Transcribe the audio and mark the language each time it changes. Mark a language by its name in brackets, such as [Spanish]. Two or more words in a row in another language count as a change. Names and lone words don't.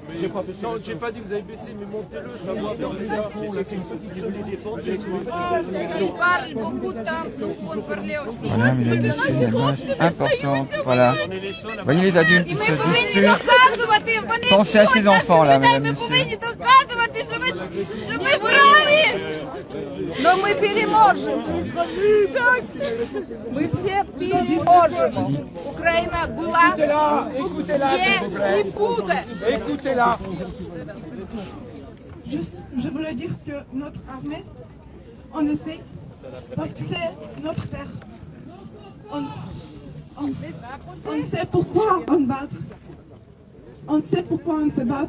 [French] Non, j'ai pas dit que vous avez baissé, mais montez-le. Ça va bien. C'est une petite qui veut les défendre. Il parle beaucoup de temps, nous on parlait aussi. Voilà, mesdames, messieurs, une image importante. Voilà. Voyez les adultes qui se disputent. Pensez à ces enfants là, mesdames, messieurs. [Ukrainian] Но ми переможемо. Ми всі переможемо. Україна була, є і буде. [French] Écoutez-la. Juste, je voulais dire que notre armée, on essaie, parce que c'est notre terre. On sait pourquoi on bat. On sait pourquoi on se bat.